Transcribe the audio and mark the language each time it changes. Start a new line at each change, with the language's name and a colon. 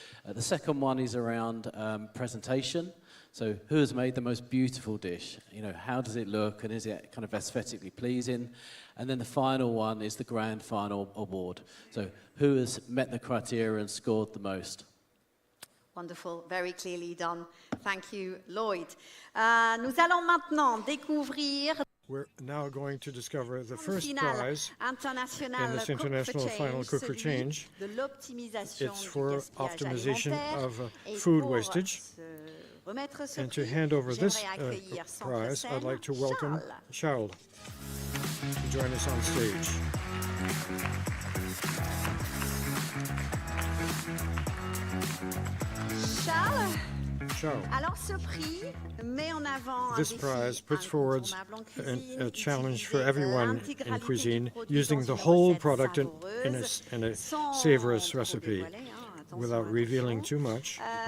English: The second one is around presentation. So who has made the most beautiful dish? How does it look, and is it kind of aesthetically pleasing? And then the final one is the grand final award. So who has met the criteria and scored the most? Wonderful, very clearly done. Thank you, Lloyd.
French: Nous allons maintenant découvrir.
English: We're now going to discover the first prize in this international final Cook for Change. It's for optimization of food wastage. And to hand over this prize, I'd like to welcome Charles to join us on stage. Charles.
French: Alors ce prix met en avant
English: this prize puts forward a challenge for everyone in cuisine using the whole product in a savorous recipe without revealing too much.